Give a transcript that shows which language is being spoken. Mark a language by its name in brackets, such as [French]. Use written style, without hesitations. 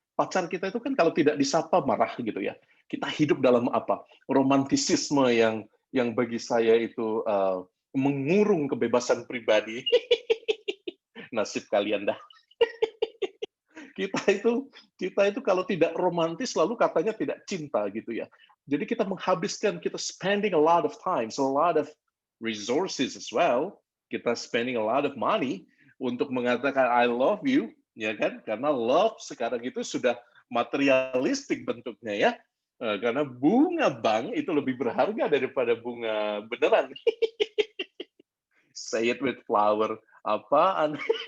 [Indonesian] Pacar kita itu kan kalau tidak disapa marah gitu ya. Kita hidup dalam romantisisme yang bagi saya itu mengurung kebebasan pribadi. Nasib kalian dah. Kita itu kalau tidak romantis lalu katanya tidak cinta gitu ya. Jadi kita menghabiskan, kita [English] spending a lot of time, a lot of resources as well. Kita spending a lot of money [Indonesian] untuk mengatakan [English] I love you, ya kan? [Indonesian] Karena love sekarang itu sudah materialistik bentuknya ya. Karena bunga bank itu lebih berharga daripada bunga beneran. [English] Say it with flower. [Indonesian] Apaan?